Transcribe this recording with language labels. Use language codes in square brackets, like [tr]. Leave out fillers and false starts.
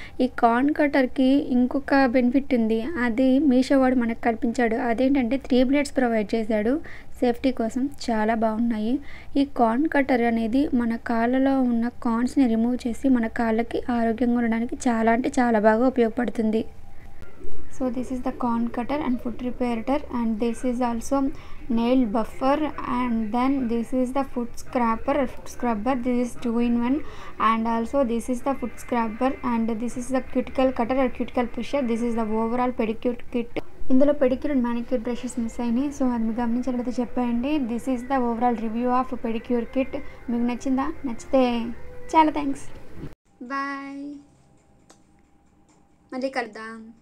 [te] ఈ కార్న్ కటర్కి ఇంకొక బెనిఫిట్ ఉంది, అది మీషో వాడు మనకు కల్పించాడు. అదేంటంటే 3 blades ప్రొవైడ్ చేశాడు సేఫ్టీ కోసం, చాలా బాగున్నాయి. ఈ కార్న్ కటర్ అనేది మన కాళ్ళలో ఉన్న కార్న్స్ని రిమూవ్ చేసి మన కాళ్ళకి ఆరోగ్యంగా ఉండడానికి చాలా అంటే చాలా బాగా ఉపయోగపడుతుంది. [en] So this is the corn cutter and foot reparator, and this is also nail buffer, and then this is the foot scrapper or foot scrubber. This is 2 in 1, and also this is the foot scrubber, and this is the cuticle cutter or cuticle pusher. This is the overall pedicure kit. [te] ఇందులో pedicure and manicure brushes miss అయినాయి, so అది మీరు గమనించినట్లయితే చెప్పండి. [en] This is the overall review of pedicure kit. [te] మీకు నచ్చిందా? నచ్చితే చాలా థ్యాంక్స్, బాయ్, మళ్ళీ కలుద్దాం.